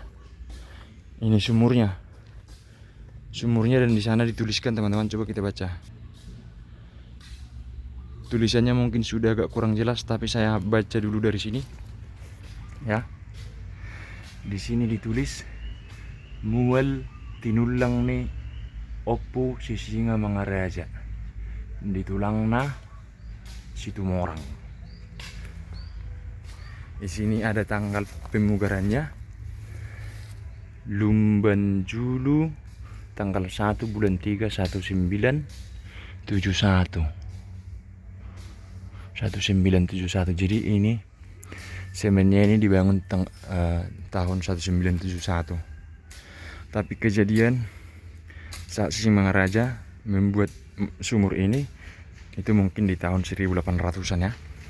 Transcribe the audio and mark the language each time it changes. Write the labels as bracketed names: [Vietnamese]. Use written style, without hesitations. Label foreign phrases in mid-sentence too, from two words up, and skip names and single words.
[Indonesian] Ini sumurnya. Sumurnya, dan di sana dituliskan teman-teman, coba kita baca. Tulisannya mungkin sudah agak kurang jelas, tapi saya baca dulu dari sini. Ya. Di sini ditulis [Batak Toba] Mual tinulang ni Oppo sisinga mga raja. Ditulang na Situmorang. [Indonesian] Di sini ada tanggal pemugarannya. Lumban Julu tanggal 1 bulan 3 1971. 1971. Jadi ini semennya ini dibangun tahun 1971. Tapi kejadian saat Sisingamangaraja membuat sumur ini itu mungkin di tahun 1800-an ya.